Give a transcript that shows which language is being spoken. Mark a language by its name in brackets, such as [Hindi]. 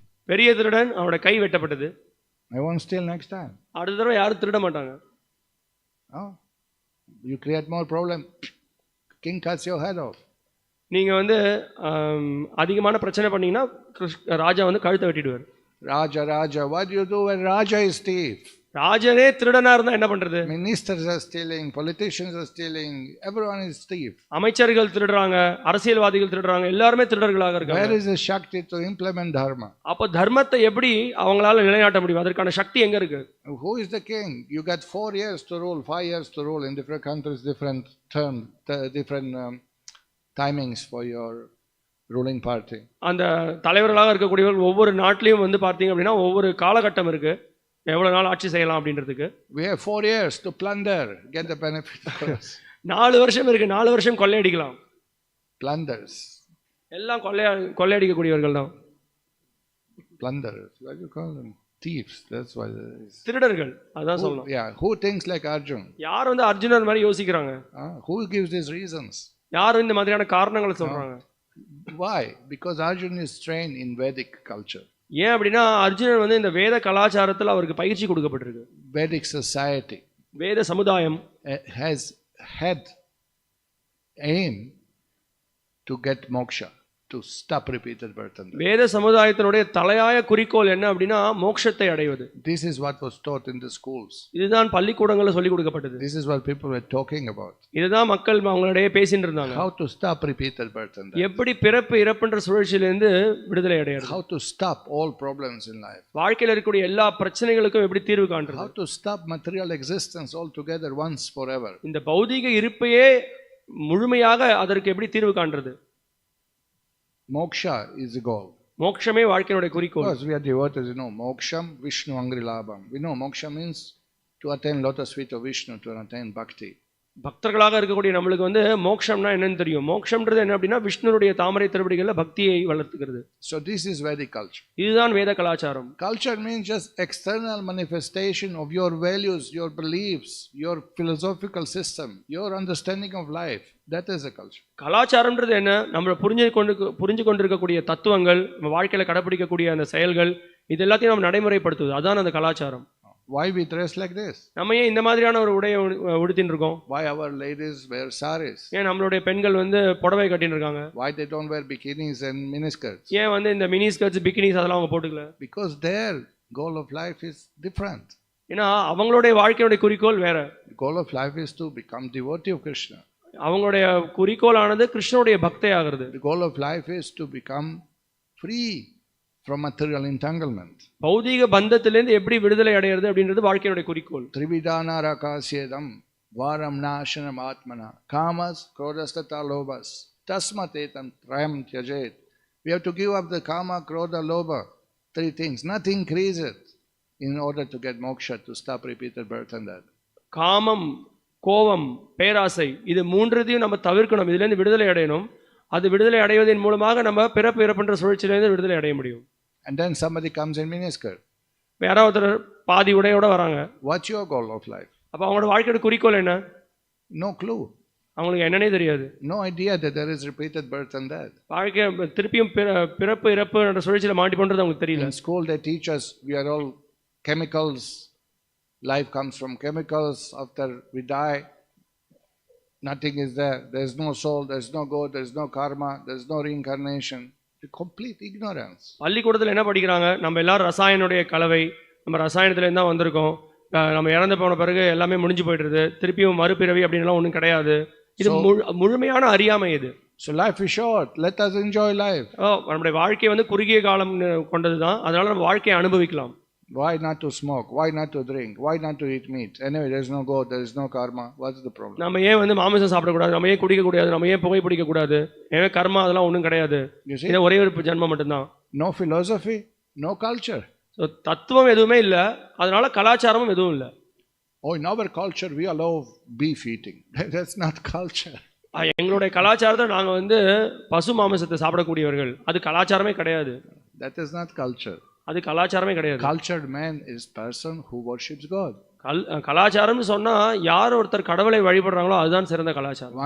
[Tamil] பெரிய திருடன் அவனுடைய கை வெட்டப்பட்டது. [English] I won't steal next time. [Tamil] அடுத்த தடவை யாரும் திருட மாட்டாங்க. [English] You create more problem. King cuts your head off. [Tamil] நீங்க வந்து அதிகமான பிரச்சனை பண்ணீங்கன்னா ராஜா வந்து கழுத்தை வெட்டிடுவார். [English] Raja, what do you do when Raja is thief? [Tamil] ராஜனே திருடனா இருந்தா என்ன பண்றது? [English] Ministers are stealing, politicians are stealing, everyone is thief. [Tamil] அமைச்சர்கள் திருடுறாங்க, அரசியல்வாதிகள் திருடுறாங்க, எல்லாரும் திருடர்களாக இருக்காங்க. [English] Where is the shakti to implement dharma? [Tamil] அப்ப தர்மத்தை எப்படி அவங்களால நிலைநாட்ட முடியும்? அதற்கான சக்தி எங்க இருக்கு? [English] Who is the king? You got 4 years to rule, 5 years to rule in different countries, different term, different timings for your ruling party. [Tamil] அந்த தலைவர்களாக இருக்கக்கூடியவர்கள் ஒவ்வொரு நாட்டிலையும் வந்து பார்த்தீங்க அப்படின்னா ஒவ்வொரு காலகட்டம் இருக்கு, எவ்வளவு நாள் ஆட்சி செய்யலாம் அப்படின்றதுக்கு. [English] We have 4 years to plunder, get the benefit. [Tamil] 4 வருஷம் இருக்கு, 4 வருஷம் கொள்ளையடிக்கலாம். [English] Plunders. [Tamil] எல்லாம் கொள்ளையடிக்கக்கூடியவர்கள் தான். [English] Plunders. What do you call them? Thieves. That's why. [Tamil] திருடர்கள். அதான் சொல்லணும். [English] Yeah. Who thinks like Arjun? [Tamil] யார் வந்து அர்ஜுனன் மாதிரி யோசிக்கிறாங்க? [English] Who gives these reasons? [Tamil] யார் இந்த மாதிரியான காரணங்களை சொல்றாங்க? [English] Why? Because Arjun is trained in Vedic culture. [Tamil] ஏன் அப்படின்னா அர்ஜுனன் வந்து இந்த வேத கலாச்சாரத்தில் அவருக்கு பயிற்சி கொடுக்கப்பட்டிருக்கு. [English] Vedic society, [Tamil] வேத சமுதாயம் [English] has had aim to get moksha, to stop repeated birth and death. [Tamil] வேத சமுதாயத்தினுடைய தலையாய குறிக்கோள் என்ன அப்படின்னா மோட்சத்தை அடைவது. [English] This is what was taught in the schools. [Tamil] இதுதான் பள்ளிக்கூடங்களில் சொல்லிக் கொடுக்கப்பட்டது. [English] This is what people were talking about. [Tamil] இதுதான் மக்கள் அவங்களிடையே பேசிட்டு இருந்தாங்க. [English] How to stop repeated birth and death. [Tamil] எப்படி பிறப்பு இறப்புன்ற சுழற்சியிலிருந்து விடுதலை அடையறது? [English] How to stop all problems in life. [Tamil] வாழ்க்கையில் இருக்கக்கூடிய எல்லா பிரச்சனைகளுக்கும் எப்படி தீர்வு காண்றது? [English] How to stop material existence altogether once forever. [Tamil] இந்த பௌதீக இருப்பையே முழுமையாக அதற்கு எப்படி தீர்வு காண்றது? [English] Moksha is the goal. [Tamil] மோட்சமே வாழ்க்கையோட குறிக்கோள். [English] Because we are devotees, you know, moksham Vishnu Angrilabham. We know moksha means to attain lotus feet of Vishnu, to attain bhakti. [Tamil] பக்தர்களாக இருக்கக்கூடிய நம்மளுக்கு வந்து மோட்சம்னா என்னன்னு தெரியும். மோட்சம்ன்றது என்ன அப்படின்னா விஷ்ணுனுடைய தாமரை திருவடிகளில் பக்தியை வளர்த்துக்கிறது. [English] So this is Vedic culture. [Tamil] இதுதான் வேத கலாச்சாரம். [English] Culture means just external manifestation of your values, your beliefs, your philosophical system, your understanding of life. That is a culture. [Tamil] கலாச்சாரம்ன்றது என்ன? நம்ம புரிஞ்சு கொண்டிருக்கக்கூடிய தத்துவங்கள், நம்ம வாழ்க்கையில கடைபிடிக்கக்கூடிய அந்த செயல்கள், இது எல்லாத்தையும் நம்ம நடைமுறைப்படுத்துவது, அதான் அந்த கலாச்சாரம். [English] Why we dress like this? [Tamil] நம்ம ஏன் இந்த மாதிரியான ஒரு உடையை உடுத்திட்டு இருக்கோம்? [English] Why our ladies wear saris? [Tamil] ஏன் நம்மளுடைய பெண்கள் வந்து புடவை கட்டிட்டு இருக்காங்க? [English] Why they don't wear bikinis and miniskirts? [Tamil] ஏன் வந்து இந்த மினி ஸ்கர்ட்ஸ் பிகினிஸ் அதெல்லாம் அவங்க போட்டுக்கல? [English] Because their goal of life is different. [Tamil] ஏன்னா அவங்களுடைய வாழ்க்கையோட குறிக்கோள் வேற. [English] The goal of life is to become devotee of Krishna. [Tamil] அவங்களுடைய குறிக்கோளானது கிருஷ்ணனுடைய பக்தை ஆகிறது. [English] The goal of life is to become free from material entanglement. [Tamil] பௌதீக பந்தத்திலிருந்து எப்படி விடுதலை அடையிறது அப்படின்றது வாழ்க்கையோட குறிக்கோள். [Sanskrit] Trividana rakasyedam varam nashanam atmana kamas krodastata lobhas tasmatetam trayam tyajet. [English] We have to give up the kama, krodha, lobha, 3 things. Nothing increase it in order to get moksha, to stop repeated birth and death. [Tamil] காமம், கோபம், பேராசை, இது மூன்றையும் நம்ம தவிர்க்கணும். இதுல இருந்து விடுதலை அடையணும். அது விடுதலை அடைவதன் மூலமாக நம்ம பிறப்பு இறப்புன்ற சுழற்சியிலிருந்து விடுதலை அடைய முடியும். [English] And then somebody comes in miniskirt. [Tamil] யாராவது பாதி உடையோட வராங்க. [English] What's your goal of life? [Tamil] அப்ப அவங்களோட வாழ்க்கையோட குறிக்கோள் என்ன? [English] No clue. [Tamil] அவங்களுக்கு என்னன்னே தெரியாது. [English] No idea that there is repeated birth and death. [Tamil] வாழ்க்கை திருப்பியும் பிறப்பு இறப்பு என்ற சுழற்சியில மாட்டி பண்றது அவங்களுக்கு தெரியல. [English] In school they teach us we are all chemicals. Life comes from chemicals. After we die, nothing is there. There is no soul, there is no God, there is no karma, there is no reincarnation. The complete ignorance. [Tamil] பள்ளிக்கூடத்தில் என்ன படிக்கிறாங்க? நம்ம எல்லாரும் ரசாயனுடைய கலவை, நம்ம ரசாயனத்துலேருந்து தான் வந்திருக்கோம், நம்ம இறந்து போன பிறகு எல்லாமே முடிஞ்சு போயிடுறது, திருப்பியும் மறுபிறவி அப்படின்லாம் ஒன்றும் கிடையாது. இது முழுமையான அறியாமை இது. [English] So life is short. Let us enjoy life. [Tamil] நம்முடைய வாழ்க்கை வந்து குறுகிய காலம் கொண்டது தான். அதனால நம்ம வாழ்க்கையை அனுபவிக்கலாம். [English] Why not to smoke? Why not to drink? Why not to eat meat? Anyway, there is no God, there is no karma. What's the problem? [Tamil] நம்ம ஏன் வந்து மாமிசம் சாப்பிடக்கூடாது, நம்ம ஏன் குடிக்க கூடாது, நம்ம ஏன் புகை பிடிக்க கூடாது, ஏன் கர்மா அதெல்லாம் ஒன்றும் கிடையாது, இது ஒரே ஒரு ஜென்மம் மட்டும்தான். [English] No philosophy, no culture. [Tamil] So தத்துவம் எதுவுமே இல்லை, அதனால கலாச்சாரமும் எதுவும் இல்லை. [English] Oh, in our culture we allow beef eating. That's not culture. [Tamil] எங்களுடைய கலாச்சாரத்தை நாங்கள் வந்து பசு மாமிசத்தை சாப்பிடக்கூடியவர்கள், அது கலாச்சாரமே கிடையாது. [English] That is not culture. [Tamil] அது கலாச்சாரமே கிடையாது. [English] Cultured man is person who worships God. [Tamil] கலாச்சாரம்னு சொன்னா யார் ஒருத்தர் கடவுளை வழிபடுறாங்களோ அதுதான் சிறந்த கலாச்சாரம்.